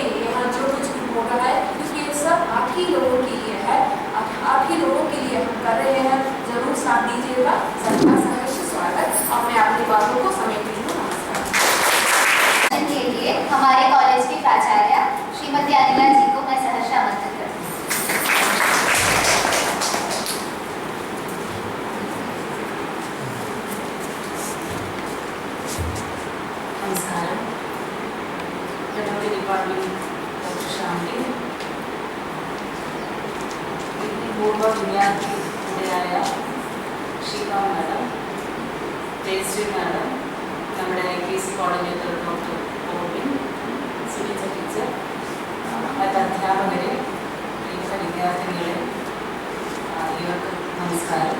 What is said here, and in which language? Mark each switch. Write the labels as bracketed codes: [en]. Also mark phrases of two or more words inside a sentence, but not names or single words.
[hi] यहाँ जो कुछ भी हो रहा है क्योंकि ये सब आप ही लोगों के लिए है, आप ही लोगों के लिए हम कर रहे हैं, ज़रूर साथ दीजिएगा। सबका सहर्ष स्वागत और मैं अपनी बातों को समेट रही हूँ। के लिए हमारे कॉलेज की प्राचार्य श्रीमती अनिला जी को मैं सहर्ष आमंत्रित करती हूँ। [ml] നമസ്കാരം. ഞങ്ങളുടെ ഡിപ്പാർട്ട്മെന്റ് ഡോക്ടർ ഷാംലി, പൂർവ്വ വിദ്യാർത്ഥി കൂടെയായ ഷീബ മാഡം, ജയശ്രീ മാഡം, നമ്മുടെ KC കോർഡിനേറ്റർ ഡോക്ടർ ഗോവിൻ, സുനിത ടീച്ചർ, മറ്റ് അധ്യാപകരെ, പ്രിയപ്പെട്ട വിദ്യാർത്ഥികളെ, ഇവർക്ക് നമസ്കാരം.